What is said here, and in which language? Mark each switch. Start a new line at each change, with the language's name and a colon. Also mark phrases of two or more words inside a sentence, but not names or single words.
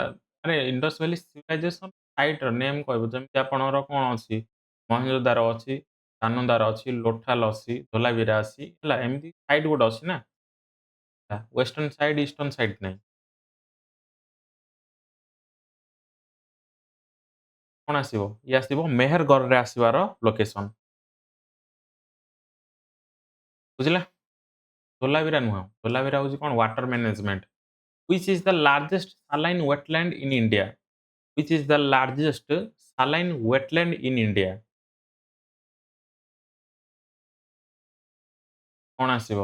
Odia: ଆରେ ଇଣ୍ଡସ୍ ଭ୍ୟାଲି ସିଭିଲାଇଜେସନ ସାଇଟର ନେମ୍ କହିବ, ଯେମିତି ଆପଣଙ୍କର କଣ ଅଛି ମହେଞ୍ଜୋଦାର ଅଛି, ଦାନୁଦାର ଅଛି, ଲୋଥାଲ ଅଛି, ଧୋଲାବିରା ଅଛି, ହେଲା ଏମିତି ସାଇଟ୍ ଗୋଟେ ଅଛି ନା,
English: western side eastern side
Odia: ନାହିଁ। କଣ ଆସିବ? ଇଏ ଆସିବ ମେହେରଗଡ଼ରେ ଆସିବାର ଲୋକେସନ, ବୁଝିଲା? ଧୋଲାବିରା ନୁହଁ, ଧୋଲାବିରା ହଉଛି କଣ
English: water management. Which is the largest saline wetland in India? Which is the largest saline wetland in India?
Odia: କଣ ଆସିବ?